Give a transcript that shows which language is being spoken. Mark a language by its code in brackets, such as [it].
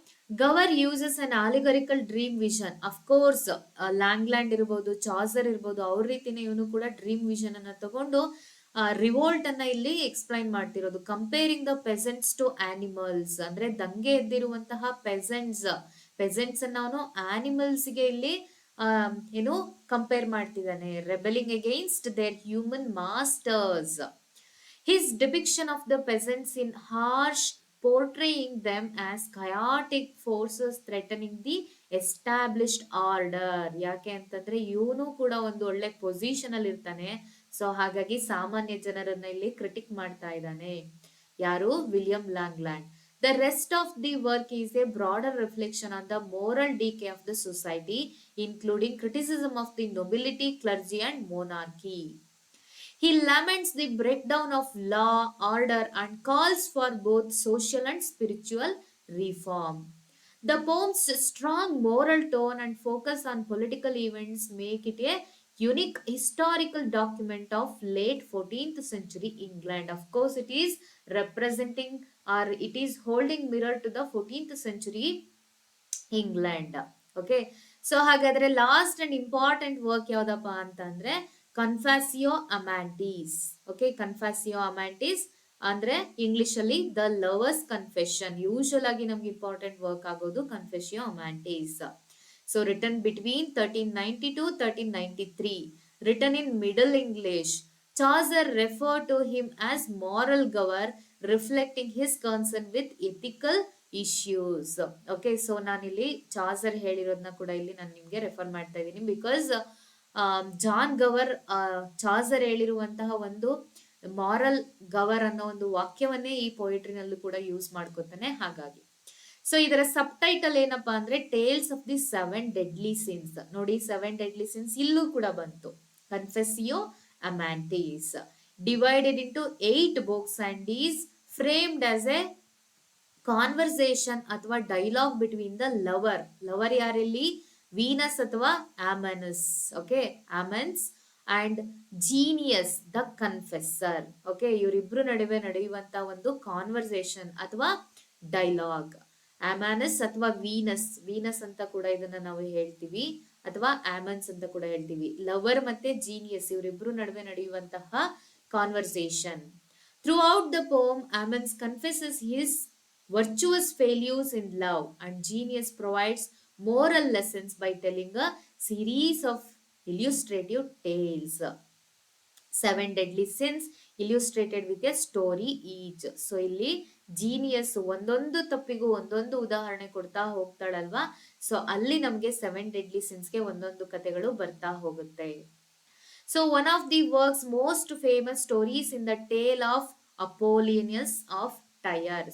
[en] Gower uses an oligarchical dream vision. [kn] Of course ಲ್ಯಾಂಗ್ಲ್ಯಾಂಡ್ ಇರ್ಬೋದು, Chaucer ಇರ್ಬೋದು, ಅವ್ರ ರೀತಿನೇ ಇವನು ಕೂಡ ಡ್ರೀಮ್ ವಿಷನ್ ಅನ್ನ ತಗೊಂಡು ರಿವೋಲ್ಟ್ ಅನ್ನ ಇಲ್ಲಿ ಎಕ್ಸ್ಪ್ಲೈನ್ ಮಾಡ್ತಿರೋದು. [en] comparing the peasants to animals, [kn] ಅಂದ್ರೆ ದಂಗೆ ಎದ್ದಿರುವಂತಹ ಪೆಸೆಂಟ್ಸ್ ಅನ್ನ ಅವನು ಆನಿಮಲ್ಸ್ ಗೆ ಇಲ್ಲಿ ಏನು ಕಂಪೇರ್ ಮಾಡ್ತಿದ್ದಾನೆ. [en] Rebelling against their human masters. His depiction of the peasants in harsh, portraying them as chaotic forces threatening the established order. [kn] ಯಾಕೆ ಅಂತಂದ್ರೆ ಇವನು ಕೂಡ ಒಂದು ಒಳ್ಳೆ ಪೊಸಿಷನ್ ಅಲ್ಲಿ ಇರ್ತಾನೆ. ಸೊ ಹಾಗಾಗಿ ಸಾಮಾನ್ಯ ಜನರನ್ನ ಇಲ್ಲಿ ಕ್ರಿಟಿಕ್ ಮಾಡ್ತಾ ಇದ್ದಾನೆ. ಯಾರು? William ಲ್ಯಾಂಗ್ಲ್ಯಾಂಡ್. [en] The rest of the work is a broader reflection on the moral decay of the society, including criticism of the nobility, clergy, and monarchy. He laments the breakdown of law, order, and calls for both social and spiritual reform. The poem's strong moral tone and focus on political events make it a unique historical document of late 14th century England. Of course, it is representing or it is holding mirror to the 14th century England. [kn] Okay, so ಹಾಗಾದ್ರೆ last and important work ಯಾವ್ದಪ್ಪ ಅಂತಂದ್ರೆ ಕನ್ಫ್ಯಾಸಿಯೋ ಅಮ್ಯಾಂಟಿಸ್. Okay, ಕನ್ಫ್ಯಾಸಿಯೋ ಅಮ್ಯಾಂಟಿಸ್ ಅಂದ್ರೆ English ಅಲ್ಲಿ the lovers confession. Usual ಆಗಿ ನಮ್ಗೆ important work ಆಗೋದು ಕನ್ಫೆಸಿಯೋ ಅಮ್ಯಾಂಟಿಸ್. [en] So written between 1390 to 1393, written in Middle English. Chaucer referred to him as moral Gower, reflecting his concern with ethical issues. [kn] Okay, so ನಾನಿಲ್ಲಿ Chaucer ಹೇಳಿರೋದನ್ನ ಕೂಡ ಇಲ್ಲಿ ನಾನು ನಿಮ್ಗೆ refer ಮಾಡ್ತಾ ಇದ್ದೀನಿ. ಬಿಕಾಸ್ ಜಾನ್ ಗವರ್ ಚಾಸರ್ ಹೇಳಿರುವಂತಹ ಒಂದು ಮಾರಲ್ ಗವರ್ ಅನ್ನೋ ಒಂದು ವಾಕ್ಯವನ್ನೇ ಈ ಪೊಯಿಟ್ರಿನಲ್ಲೂ ಕೂಡ ಯೂಸ್ ಮಾಡ್ಕೋತಾನೆ. ಹಾಗಾಗಿ ಸೊ ಇದರ ಸಬ್ ಟೈಟಲ್ ಏನಪ್ಪಾ ಅಂದ್ರೆ tiles of the 7 deadly sins. ನೋಡಿ, 7 ಡೆಡ್ಲಿ ಸಿನ್ಸ್ ಇಲ್ಲೂ ಕೂಡ ಬಂತು. [en] Confessio Amantis divided into 8 books and is framed as a conversation ಅಥವಾ dialogue between the lover ಯಾರಲ್ಲಿ? Venus ಅಥವಾ Amans. Okay, Amans and Genius the confessor. [kn] Okay, ಇವರಿಬ್ರು ನಡುವೆ ನಡೆಯುವಂತ ಒಂದು ಕಾನ್ವರ್ಸೇಷನ್ ಅಥವಾ ಡೈಲಾಗ್. ಆಮನಸ್ ಅಥವಾ ವೀನಸ್ ಅಂತ ಕೂಡ ಇದನ್ನ ನಾವು ಹೇಳ್ತೀವಿ, ಅಥವಾ ಆಮನ್ಸ್ ಅಂತ ಕೂಡ ಹೇಳ್ತೀವಿ. ಲವರ್ ಮತ್ತೆ ಜೀನಿಯಸ್ ಇವರಿಬ್ರು ನಡುವೆ ನಡೆಯುವಂತಹ conversation. [en] Throughout the poem Amans confesses his virtuous failures in love, and genius provides moral lessons by telling a series of illustrative tales. 7 deadly sins illustrated with a story each. [kn] So ಇಲ್ಲಿ genius ಒಂದೊಂದು ತಪ್ಪಿಗೂ ಒಂದೊಂದು ಉದಾಹರಣೆ ಕೊಡ್ತಾ ಹೋಗ್ತಾಳಲ್ವಾ. So ಅಲ್ಲಿ ನಮ್ಗೆ 7 deadly ಸಿನ್ಸ್ಗೆ ಒಂದೊಂದು ಕಥೆಗಳು ಬರ್ತಾ ಹೋಗುತ್ತೆ. [en] So one of the works most famous stories in the tale of Apollonius of Tyre.